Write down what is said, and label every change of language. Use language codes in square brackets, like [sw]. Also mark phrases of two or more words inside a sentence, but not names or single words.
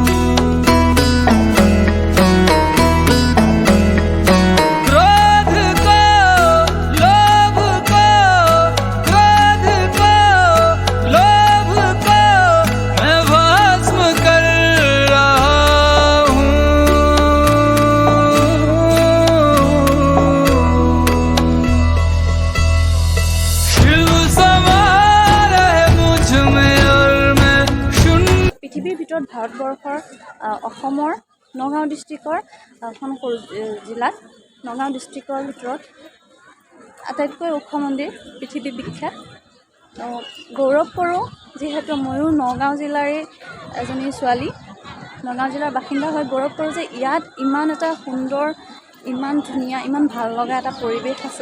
[hi] क्रोध को, लोभ को, क्रोध को, लोभ को मैं भस्म कर रहा हूँ। शिव समा रहे मुझ में और मैं शून्य। [as] পৃথিৱীৰ ভিতৰত ভাৰতবৰ্ষৰ অসমৰ নগাঁও ডিষ্ট্ৰিক্টৰ এখন সৰু জিলাত নগাঁও ডিষ্ট্ৰিক্টৰ ভিতৰত আটাইতকৈ ওখ মন্দিৰ, পৃথিৱী বিখ্যাত। গৌৰৱ কৰোঁ, যিহেতু ময়ো নগাঁও জিলাৰে এজনী ছোৱালী, নগাঁও জিলাৰ বাসিন্দা হৈ গৌৰৱ কৰোঁ যে ইয়াত ইমান এটা সুন্দৰ, ইমান ধুনীয়া, ইমান ভাল লগা এটা পৰিৱেশ আছে।